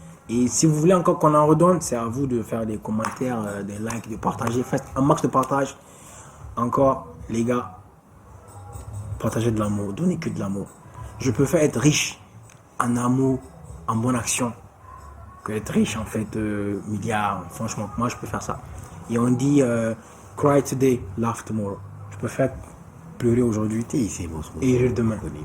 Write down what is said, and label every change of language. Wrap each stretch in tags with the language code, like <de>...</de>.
<fr>Et si vous voulez encore qu'on en redonne, c'est à vous de faire des commentaires, des likes, de partager. Faites un max de partage. Encore, les gars, partagez de l'amour. Donnez que de l'amour. Je préfère être riche en amour, en bonne action, que être riche en fait, milliards. Franchement, moi je préfère ça. Et on dit,</fr> <en>cry today, laugh tomorrow.</en> <fr>Je préfère pleurer aujourd'hui et rire demain.</fr>